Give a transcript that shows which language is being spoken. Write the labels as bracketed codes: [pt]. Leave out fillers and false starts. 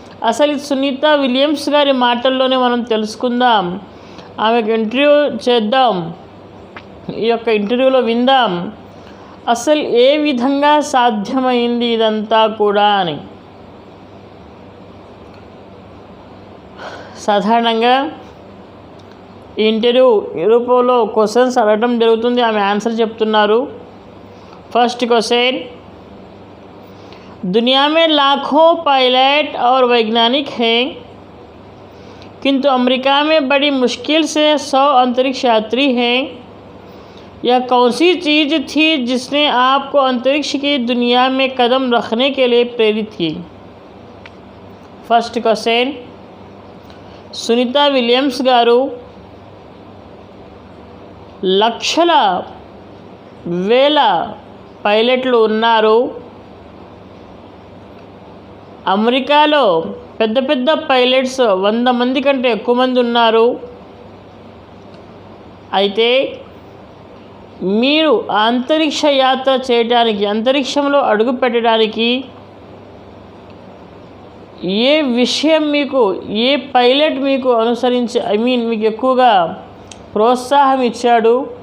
[te] అసలు సునీత విలియమ్స్ గారి మాటల్లోనే మనం తెలుసుకుందాం, ఆమెకు ఇంటర్వ్యూ చేద్దాం, ఈ యొక్క ఇంటర్వ్యూలో విందాం అసలు ఏ విధంగా సాధ్యమైంది ఇదంతా కూడా అని. సాధారణంగా ఈ ఇంటర్వ్యూ రూపంలో క్వశ్చన్స్ అడగడం జరుగుతుంది, ఆమె ఆన్సర్ చెప్తున్నారు. [en] first question, [hi] दुनिया में लाखों पायलट और वैज्ञानिक हैं, किंतु अमेरिका में बड़ी मुश्किल से 100 अंतरिक्ष यात्री हैं. यह कौन सी चीज़ थी जिसने आपको अंतरिक्ष की दुनिया में कदम रखने के लिए प्रेरित की? [en] first question, [te] सुनीता विलियम्स गारू లక్షల వేల పైలట్లు ఉన్నారు. అమెరికాలో పెద్ద పెద్ద పైలట్స్ 100 మంది కంటే ఎక్కువ మంది ఉన్నారు. అయితే మీరు అంతరిక్ష యాత్ర చేయడానికి, అంతరిక్షంలో అడుగు పెట్టడానికి ఏ విషయం మీకు, ఏ పైలట్ మీకు అనుసరించి మీకు ఎక్కువగా ప్రోత్సాహం ఇచ్చాడు?